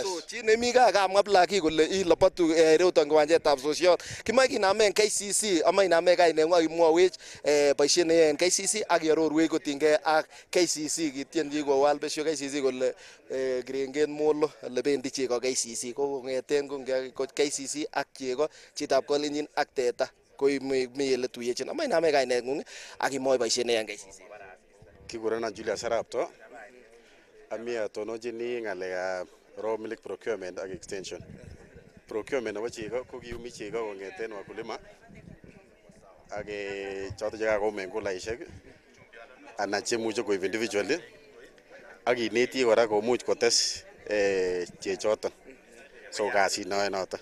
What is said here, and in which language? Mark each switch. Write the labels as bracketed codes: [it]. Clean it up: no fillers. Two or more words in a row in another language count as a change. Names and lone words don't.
[kln] so chi nemi gaa kamwa Blackie kole ilabatu ireuton kiwanjetab sosiot kimoe kinamen KCC ama inamen kaineng'ung imwowech boisiet neyoe en KCC ak iarorwech kotinygei ak KCC kityenji kowal besio KCC kole kirenget molo ole bendi chego KCC ko kong'eten ko KCC ak chego chitab kolenjin ak teta mi ele tuyechin ama inamen kaineng'ung ak imwoe boisiet neyoe en KCC kikurenan Julius Arapto ami atononjini ng'alekab [en] raw milk procurement [kln] ak [en] extension procurement [kln] nebo chego ko kiumi chego kong'eten wakulima ak choton chekakomen kulaisiek anan chemuche koib individually ak ineti kora komuch kotes chechoton so kasit noe noton